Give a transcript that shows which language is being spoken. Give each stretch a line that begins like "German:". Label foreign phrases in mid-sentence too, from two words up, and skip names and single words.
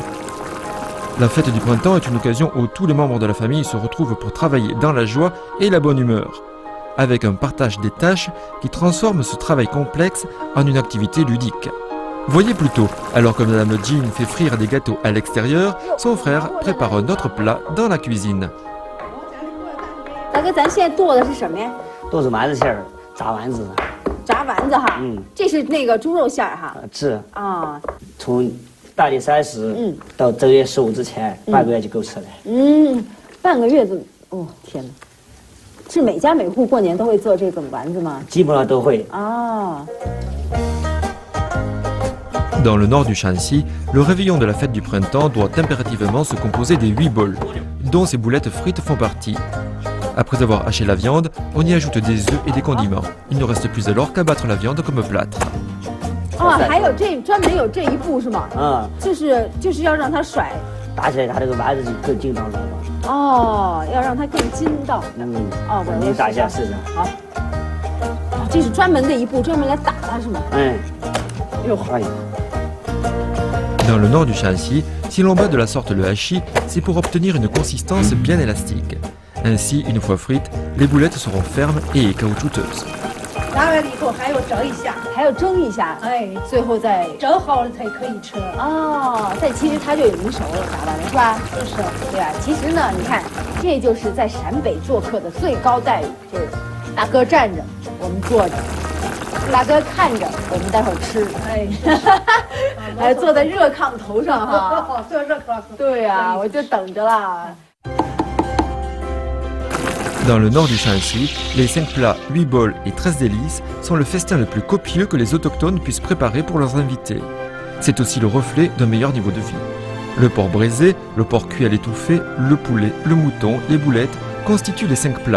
French: La fête du printemps est une occasion où tous les membres de la famille se retrouvent pour travailler dans la joie et la bonne humeur, avec un partage des tâches qui transforme ce travail complexe en une activité ludique. Voyez plutôt, alors que Madame Jing fait frire des gâteaux à l'extérieur, son frère prépare un autre plat dans la cuisine.
Chinese: 大哥，咱现在剁的是什么呀？都是丸子馅儿，炸丸子。炸丸子哈，这是那个猪肉馅儿哈。是啊，从大年30，到正月15之前，半个月就够吃了。半个月就，哦天哪！是每家每户过年都会做这种丸子吗？基本上都会。啊。
French: Dans le nord du Shanxi, le réveillon de la fête du printemps doit impérativement se composer des 8 bols, dont ces boulettes frites font partie. Après avoir haché la viande, on y ajoute des œufs et des condiments. Il ne reste plus alors qu'à battre la viande comme plâtre.
Chinese: 还有专门有这一步是吗？就是要让它甩，打起来它这个丸子就更筋道了嘛。哦，要让它更筋道。我你打一下试试。好。这是专门的一步，专门来打它是吗？哎呦，哎呀。
French: Dans le nord du Shanxi, si l'on bat de la sorte le hachis, c'est pour obtenir une consistance bien élastique. Ainsi, une fois frites, les boulettes seront fermes et caoutchouteuses.
Chinese: 炸完了以后还要蒸一下，哎，最后再蒸好了才可以吃。哦，其实它就已经熟了，炸完了是吧？就是，对啊。其实呢，你看，这就是在陕北做客的最高待遇，就是大哥站着，我们坐着。大哥看着，我们待会儿吃。还坐在热炕头上哈。坐热炕。对呀，我就等着啦。
French: Dans le nord du Shanxi, les 5 plats, 8 bols et 13 délices sont le festin le plus copieux que les autochtones puissent préparer pour leurs invités. C'est aussi le reflet d'un meilleur niveau de vie. Le porc braisé, le porc cuit à l'étouffée, le poulet, le mouton, les boulettes constituent les 5 plats.